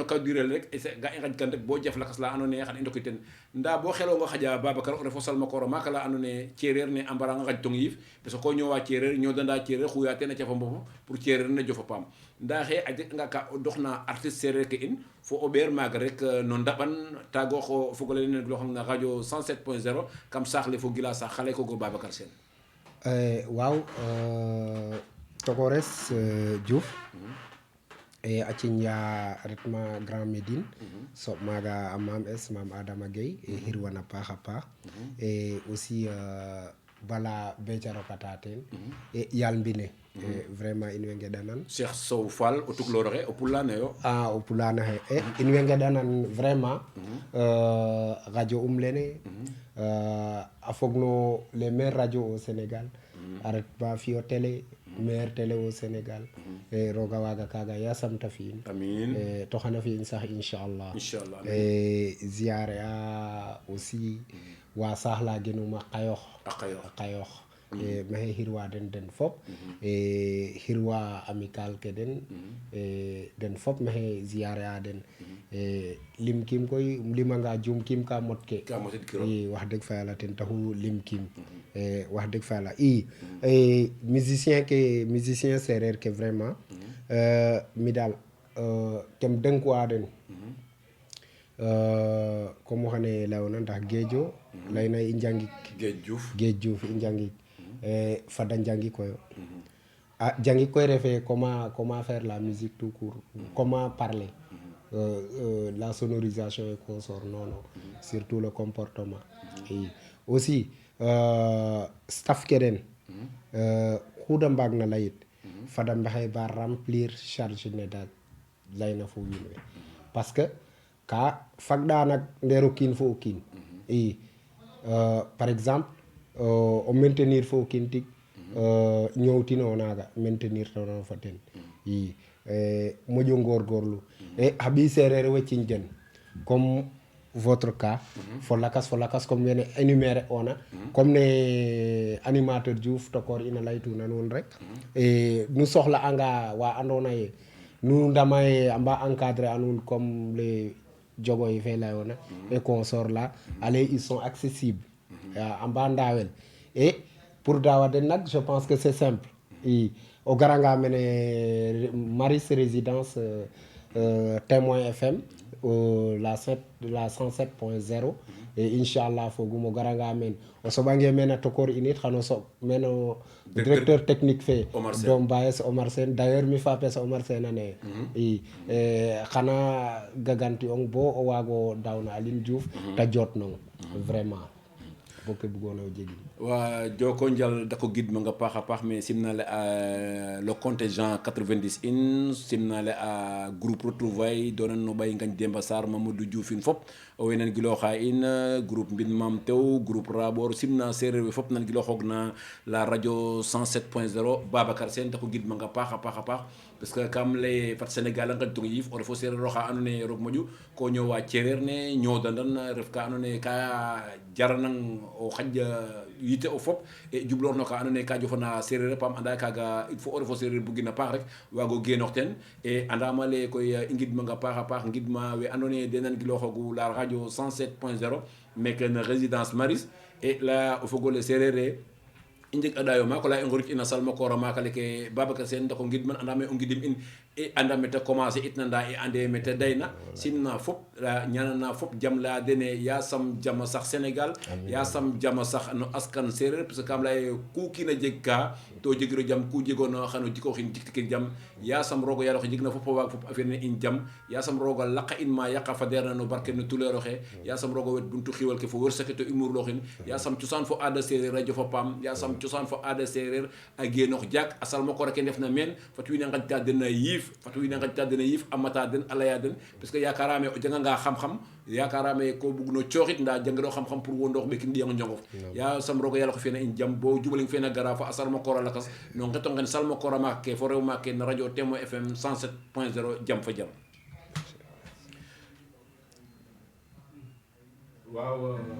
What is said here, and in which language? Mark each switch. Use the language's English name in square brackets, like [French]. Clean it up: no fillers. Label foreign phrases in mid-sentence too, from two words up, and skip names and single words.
[Serer] kaw diirale rek ga i ngaj kan rek bo jaf lakas la andone xan i ndoki ten nda bo xelonga xaja Babacar o refo salma koro maka la andone cereer ne a mbaranga ngaj tong yiif [French] parce que [Serer] ko ñowa cereer ñodanda cereer xuya ten a cafa mbofo pour cereer ne jofa paam nda xe a jeg nga ka doxna artiste sereer ke in fo o ɓeer maaga rek no ndaɓan tagoox o fogole lene gloxang na radio 107.0 kam saax le fo gila saax xale ko go Babacar Sène waaw Tokores Diouf e acciña retma Grand Médine soɓ maaga a Mame Es Mame Adama Gueye e xirwana paax a paax e aussi bala beca rokata ten e yaal mbine vraiment in way ngeɗanan Cheikh Sow Fall o tukloroxe o pulane yo o pulana xe in way ngeɗanan vraiment radio lene a fog no [French] les meilleurs radio au Sénégal [Serer] a ret ba fiyo [French] télé meilleur télé au Sénégal [Serer] e roga waga kaga yasam ta fi'in amin to xana fi'in sax inchallah inchallah ziare a aussi wa saax la genuma qayox maxey xirwa den fop xirwa amical ke den fop maxey ziare a den lim kim koy limanga jum kim ka mot ke i [Wolof] wax dëgg [Serer] fa yàlla ten taxu lim kim [Wolof] wax dëgg [Serer] fa yàlla musicien sereer ke vraiment mi daal kem dënkuwa den comme xane leyona ndax geejo layna i njangik Geej Diouf i njangik fada njangik koyo jangik koy refe [French] comment faire la musique tout court comment parler la sonorisation et consort non surtout le comportement aussi staff [Serer] keɗen huuda mbagna layit fada mbahay ba remplir charge ne da layna fo wiin we [French] parce que [Serer] ka fagɗa nak nder o kiin fo o kiin i [French] par exemple [Serer] o maintenir fo o kiin tig ñowtino naga maintenir tono fo ten i moƴo ngorgorlu e haɓi sereer weccin den comme [French] votre cas [Serer] fo lakas comme wene énuméré ona comme ne animateur Diouf tokor ina laytuna nuun rek e nu soxla anga wa andona ye nu ndama ye amba encadrer a nuun [French] comme les [Serer] jogoy fe layona [French] et consort là allez ils sont accessibles [Serer] amba ndawel [French] et pour [Serer] dawa den nak [French] je pense que c'est simple [Serer] i o garanga mene Maris résidence Témoin FM la 107.0 et inchallah fogum o garanga men o soɓange men a tokor init xano soɓ men o [French] directeur technique [Serer] fe dom bayes Omar Sène d'ailleurs mi fa pesa Omar Sène ane i xana gaganti ong bo o waago dawna Aline Diouf ta jot nong vraiment boke bugona o jegin wa joko njal dako gidma nga paax a paax mais simnale a [French] le contingent [Serer] 90 in simnale a [French] groupe retrouvaille [Serer] donan no ɓay Ngagne Demba Sarr Mamadou Diouf in fop o we nan giloxa in groupe mbin Mam Tew groupe Rabor simna sereer we fop nan giloxoog na la radio 107.0 Babacar Sène dako gidma nga paax a paax [French] parce que [Serer] kam lay fat Sénégal a ngaƴtong yiif o refo sereer oxa ando naye roog moƴu ko ñoowa cereer ne ñodandan ref ka ando naye ka jaranang o xaƴ yite o fop e jubloor no ka ando naye ka jofana sereer pam anda kaga [French] il faut [Serer] o refo sereer bugina paax rek waago genoox ten e andama lay koy i ngidmanga paax a paax ngidma we ando naye den nan giloxogu la radio 107.0 meke no résidence Maris [French] et la [Serer] o fogole sereer e i njeg a ɗayo maak ola i ngorit ina salma koora maaka leke Babacar Sène ndako ngidman andame o ngidim in e anda mete commencer itna nda i ande mete dayna simna fop ñanana fop jam la dene yasam jama sax Sénégal yasam jama sax no askan sereer parce que kam leye ku kiina jeg ka to jegiro jam ku jegoona xano jikoxin jiktikin jam yasam rogo yalo xe jegna fop o waag fop affaire ne in jam yasam rogo laqa in ma yaqa fadeerna no barke no tuleer oxe yasam rogo wet buntu xiwal ke fo wërseke to i murloxin yasam cosaan fo aada sereer a jofa paam yasam cosaan fo aada sereer a genoox jaak a salma koor ke ndef na meen fat wiin we ngaƴta den a yiif a mata den a leya den [French] parce que [Serer] yakarame o janganga xam-xam yakarame ko bugno cooxit nda jangiro xam-xam pour wo ndoox ɓekin ɗiyang njongof ya sam rogo yaloxe fena in jam bo jubaling fena gara fa a salma koora lakas no ngeto ngen salma koora maak ke fo rew maak ke no radio Témoin FM 107.0 jam fa jam waaw